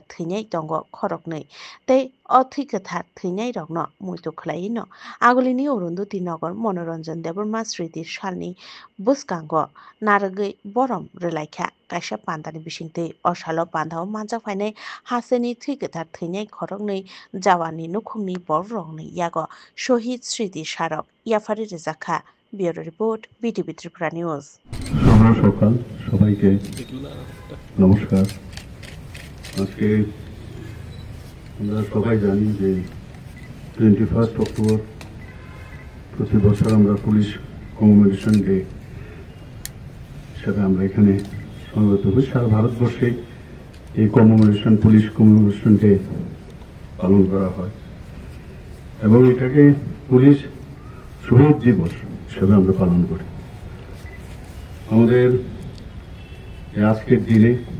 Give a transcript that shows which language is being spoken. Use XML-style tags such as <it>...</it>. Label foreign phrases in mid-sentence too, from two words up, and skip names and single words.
<trp>thwinai tongo khoroknei tei o thwikatar thwinai rokno muitu khlaino agolini Orundoti Nagar Monoranjan Deborma Sriti salni buskango naragoi borom relaikha kaisa pandani bisingtei osalo pandao manjak phainai haseni thwikatar thwinai khoroknei jawani nukhungni borrokni yago Shohid Sriti Sarok Yafari Rejakha</trp> <en>Bureau Report</en> <trp>BTV Tripura News</trp> <bn>সকাল সবাইকে নমস্কার আজকে আমরা সবাই জানি যে 21 অক্টোবর প্রতি বছর আমরা</bn> <en>police commemoration day</en> <bn>হিসাবে আমরা এখানে সমবেত হই সারা ভারতবর্ষে এই</bn> <en>commemoration police commemoration day</en> <bn>পালন করা হয় এবং এটাকে পুলিশ শহীদ দিবস হিসেবে আমরা পালন করি আমাদের আজকের দিনে</bn>